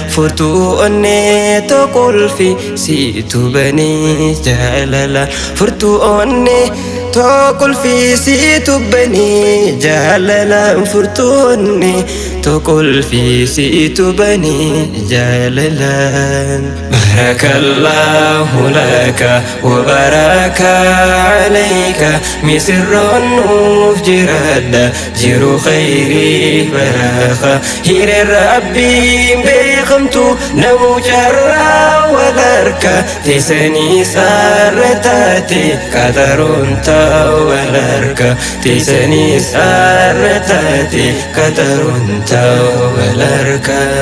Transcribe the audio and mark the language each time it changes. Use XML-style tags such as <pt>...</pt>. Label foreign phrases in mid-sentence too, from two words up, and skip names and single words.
<om>Furtuu onnee tokkolfi Siitu banii jaalala furtuu onnee, too qulfii siitu banii jaalala furtuu onnee, too qulfii siitu banii jaalala.</om> <ar>بارك الله لك وبارك عليك,</ar> <om>misirroon nuuf jiraadha, Jiru khayrii baraqa, hire Rabbiin beekamtu, namu carraa wal harka, teessanii sarara taate, qataroon ta'u wal harka, teessanii sarara taate, qataroon ta'u wal harka.</om>